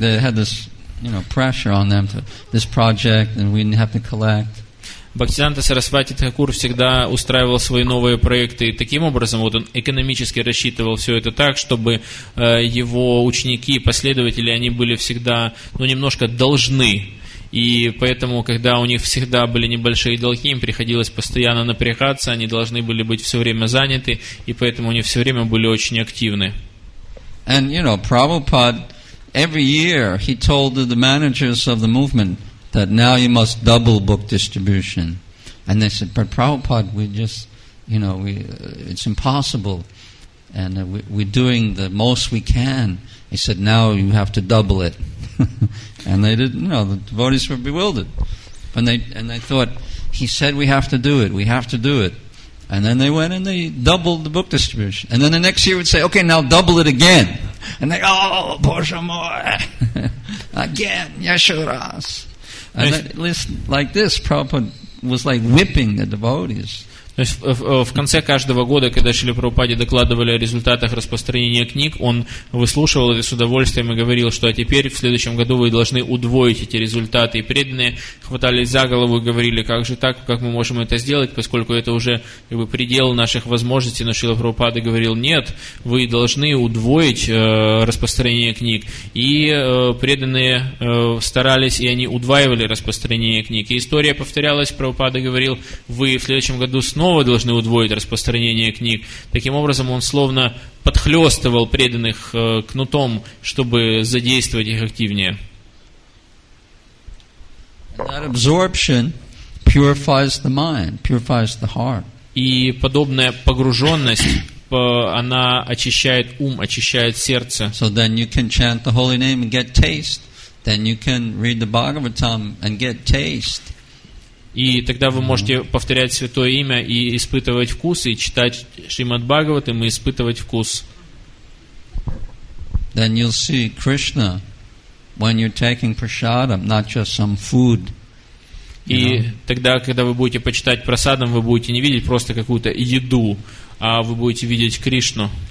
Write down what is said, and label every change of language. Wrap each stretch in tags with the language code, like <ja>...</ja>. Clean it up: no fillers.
<en>They had this, pressure on them to this project, and we didn't have to collect.</en> <ru>Бхактисиданта Сарасвати Тхакур всегда устраивал свои новые проекты таким образом, вот он экономически рассчитывал все это так, чтобы его ученики, последователи, они были всегда, немножко должны. И поэтому, когда у них всегда были небольшие долги, им приходилось постоянно напрягаться, они должны были быть все время заняты, и поэтому они все время были очень активны.</ru> <en>And, Prabhupada, every year, he told the managers of the movement that now you must double book distribution. And they said, but Prabhupada, we just, it's impossible. And we're doing the most we can. He said, now you have to double it. And they didn't, the devotees were bewildered. And they thought, he said we have to do it. And then they went and they doubled the book distribution. And then the next year would say, okay, now double it again. And they, Boshamore, again, Yashuras. And at least like this, Prabhupada was like whipping the devotees.</en> <ru>То есть в конце каждого года, когда Шрила Прабхупаде докладывали о результатах распространения книг, он выслушивал это с удовольствием и говорил, что теперь в следующем году вы должны удвоить эти результаты. И преданные хватались за голову и говорили, как же так, как мы можем это сделать, поскольку это уже предел наших возможностей. Но Шрила Прабхупада говорил, нет, вы должны удвоить распространение книг. И преданные старались, и они удваивали распространение книг. И история повторялась, Прабхупада говорил, вы в следующем году снова должны удвоить распространение книг. Таким образом, он словно подхлестывал преданных кнутом, чтобы задействовать их активнее.</ru> <en>That absorption purifies the mind, purifies the heart.</en> <ru>И подобная погруженность, она очищает ум, очищает сердце.</ru> <en>So then you can chant the holy name and get taste. Then you can read the Bhagavatam and get taste.</en> <ru>И тогда вы можете повторять святое имя и испытывать вкус, и читать Шримад Бхагаватам и испытывать вкус.</ru> <en>Then you'll see Krishna when you're taking prasadam, not just some food.</en> <ru>И тогда, когда вы будете почитать прасадам, вы будете не видеть просто какую-то еду, а вы будете видеть Кришну.</ru>